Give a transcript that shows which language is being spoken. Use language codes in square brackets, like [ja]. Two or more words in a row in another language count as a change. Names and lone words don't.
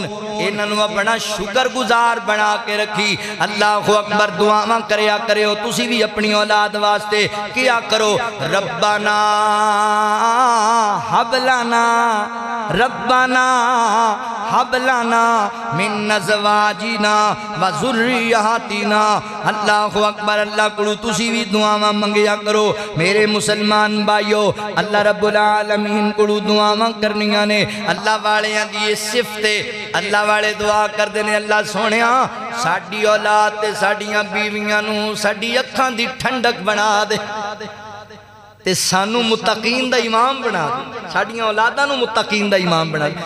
[pa] انہاں نوں اپنا شکرگزار بنا کے رکھی. [ar] الله أكبر. [pa] دعاواں کریا کرو تسی بھی اپنی اولاد واسطے کیا کرو, [ar] ربنا هب لنا ربنا هب لنا من أزواجنا وذرياتنا. الله أكبر. [pa] اللہ کولوں تسی بھی دعاواں منگیا کرو میرے مسلمان بھائیو. اللہ رب العالمین کولوں دعاواں کرنیاں نے. اللہ والیاں دی صفت، اللہ والے دعا کردے نے، اللہ سوہنیا ساڈی اولاد تے ساڈیاں بیویاں نوں ساڈی اکھاں دی ٹھنڈک بنا دے تے سانوں متقین دا امام بنا دے، ساڈیاں اولاداں نوں متقین دا امام بنا دے.